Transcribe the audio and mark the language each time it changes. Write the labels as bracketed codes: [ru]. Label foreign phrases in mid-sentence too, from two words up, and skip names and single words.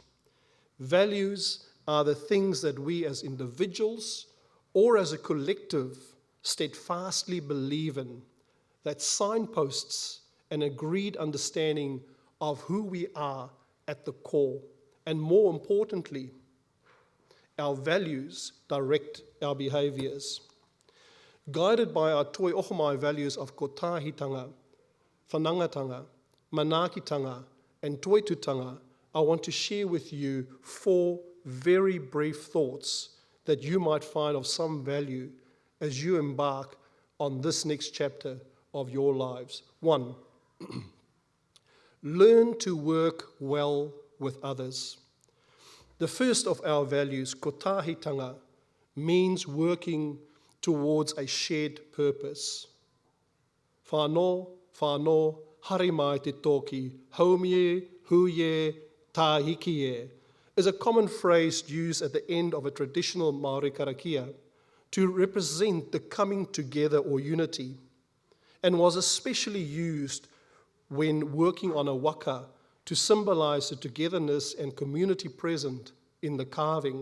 [en] Values are the things that we as individuals or as a collective steadfastly believe in, that signposts an agreed understanding of who we are at the core. And more importantly, our values direct our behaviors. Guided by our Toi Ohomai values of [mi] kotahitanga, whanangatanga, manakitanga, [en] and toitutanga, I want to share with you 4 very brief thoughts that you might find of some value as you embark on this next chapter of your lives. 1, learn to work well with others. The first of our values, kotahitanga, means working towards a shared purpose. [mi] Whānau, whānau, harimai te toki, haumie, huie, tāhikie, [en] is a common phrase used at the end of a traditional Māori karakia to represent the coming together or unity, and was especially used when working on a waka to symbolize the togetherness and community present in the carving.